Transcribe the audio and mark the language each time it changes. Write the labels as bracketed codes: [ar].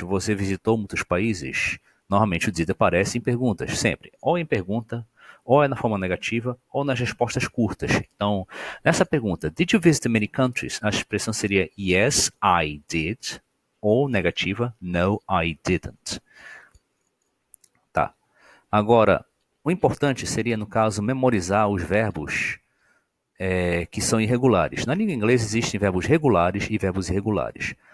[pt] Você visitou muitos países? Normalmente o did aparece em perguntas, sempre. Ou em pergunta, ou é na forma negativa, ou nas respostas curtas. Então, nessa pergunta, [en] did you visit many countries? [pt] A expressão seria [en] yes, I did. [pt] Ou negativa, [en] no, I didn't. [pt] Tá. Agora, o importante seria, no caso, memorizar os verbos que são irregulares. Na língua inglesa existem verbos regulares e verbos irregulares.